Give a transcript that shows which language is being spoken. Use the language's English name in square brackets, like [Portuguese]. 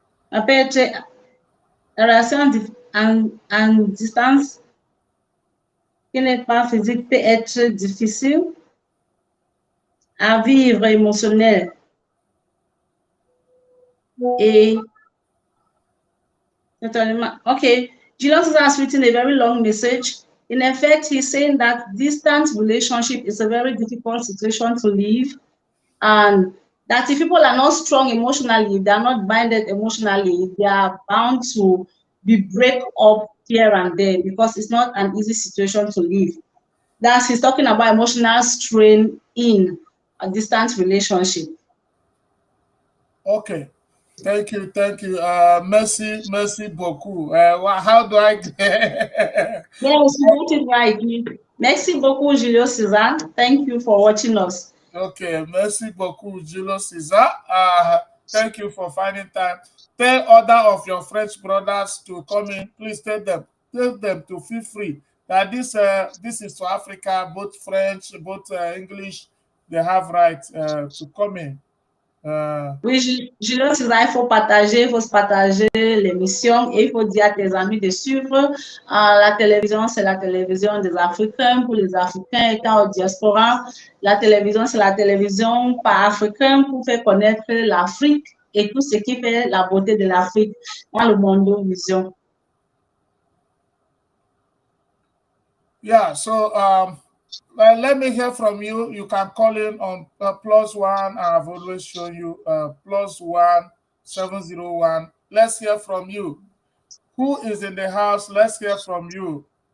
[French] Peut être la relation en distance qui n'est pas physique peut être difficile à vivre émotionnel et totalement. [English] Okay, Julius has written a very long message. In effect, he's saying that distant relationship is a very difficult situation to live, and that if people are not strong emotionally, they are not binded emotionally, they are bound to be break up here and there, because it's not an easy situation to live. That's he's talking about emotional strain in a distant relationship. Okay. Thank you. [French] Merci beaucoup. [English] How do I Yes, you got it right. [French] Merci beaucoup, [English] Julius Caesar. Thank you for watching us. Okay, [French] merci beaucoup, [English] Julius Caesar. Thank you for finding time. Tell other of your French brothers to come in. Please tell them. tell them to feel free that this is to Africa, both French, both English, they have right to come in. [French] Oui, Julien, c'est ça, il faut se partager l'émission et il faut dire à tes amis de suivre. La télévision, c'est la télévision des Africains pour les Africains étant au diaspora. La télévision, c'est la télévision par Africain pour faire connaître l'Afrique et tout ce qui fait la beauté de l'Afrique dans le monde vision. [English] Yeah, so let me hear from you. You can call in on +1. I've always shown you +1 701. Let's hear from you. Who is in the house? Let's hear from you.